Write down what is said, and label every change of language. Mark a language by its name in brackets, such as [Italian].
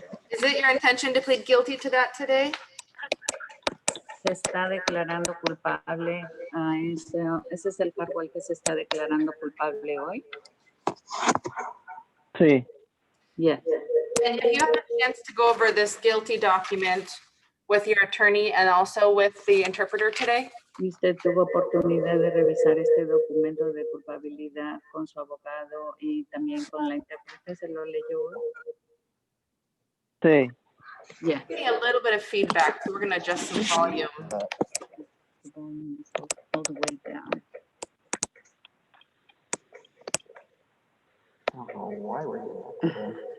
[English] Is it your intention to plead guilty to that today? [Spanish] Se está declarando culpable a ese es el cargo al que se está declarando culpable hoy. sí, [English] Yes. And if you have a chance to go over this guilty document with your attorney and also with the interpreter today? [Spanish] Y usted tuvo oportunidad de revisar este documento de culpabilidad con su abogado y también con la intérprete. ¿Se lo leyó hoy? sí. [English] Yes. Getting a little bit of feedback, so we're going to adjust some volume. All the way down. I don't know why we're doing that.